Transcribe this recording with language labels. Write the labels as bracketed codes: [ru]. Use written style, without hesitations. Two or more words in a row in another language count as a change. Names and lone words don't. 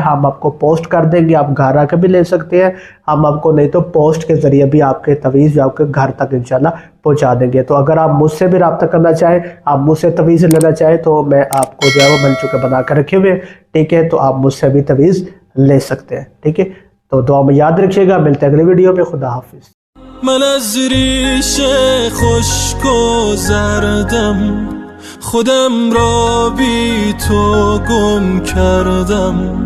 [hi] हम आपको पोस्ट कर देंगे, आप घर आके भी ले सकते हैं, हम आपको नहीं तो पोस्ट के ज़रिए भी आपके तवीज़ जो आपके घर तक इंशाल्लाह पहुंचा देंगे। तो अगर आप मुझसे भी रब्ता करना चाहें, आप मुझसे तवीज़ लेना चाहें, तो मैं आपको जो है वो बन चुके बना कर रखे हुए, ठीक है, तो आप मुझसे भी तवीज़ ले सकते हैं। ठीक है, तो दुआ में याद रखिएगा, मिलते हैं अगले वीडियो में। खुदा हाफिज़। [fa] من از ریش خشک و زردم خودم را بی تو گم کردم.